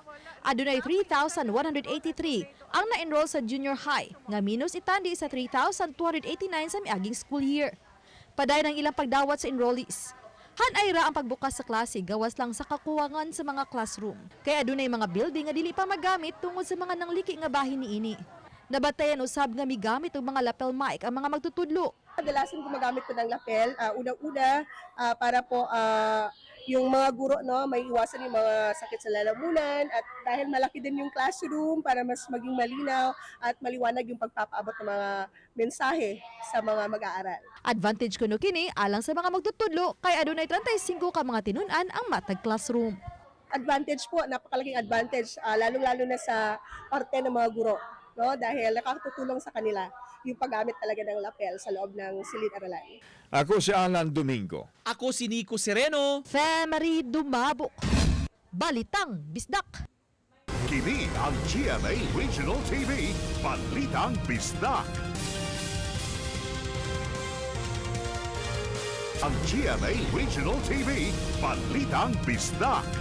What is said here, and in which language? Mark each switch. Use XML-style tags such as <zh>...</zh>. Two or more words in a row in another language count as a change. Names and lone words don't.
<ceb>Adunay 3,183 ang na-enroll sa</ceb> <en>junior high</en> <ceb>nga minus itandi sa 3,289 sa miaging</ceb> <en>school year.</en> <ceb>Paday ng ilang pagdawat sa enrollees. Hanay ra ang pagbukas sa klase gawas lang sa kakuwangan sa mga classroom. Kaya adunay mga building nga dili pa magamit tungod sa mga nangliki nga bahin niini. Nabatayan usab nga migamit og mga lapel mic ang mga magtutudlo.</ceb> <tl>Kadalasan gumagamit po ng lapel. Unang-una, para po yung mga guro may iwasan yung mga sakit sa lalamunan at dahil malaki din yung classroom para mas maging malinaw at maliwanag yung pagpapaabot ng mga mensahe sa mga mag-aaral.</tl> <ceb>Advantage kuno kini alang sa mga magtutudlo kay adunay 35 ka mga tinun-an ang matag classroom.</ceb> <tl>Advantage po, napakalaking advantage, lalong-lalo na sa parte ng mga guro, dahil nakakatutulong sa kanila yung paggamit talaga ng lapel sa loob ng silid-aralan.</tl> <ceb>Ako si Alan Domingo. Ako si Nico Sereno. Family Dumabok. Balitang Bisdak. Kini ang GMA Regional TV, Balitang Bisdak. Ang GMA Regional TV, Balitang Bisdak.</ceb>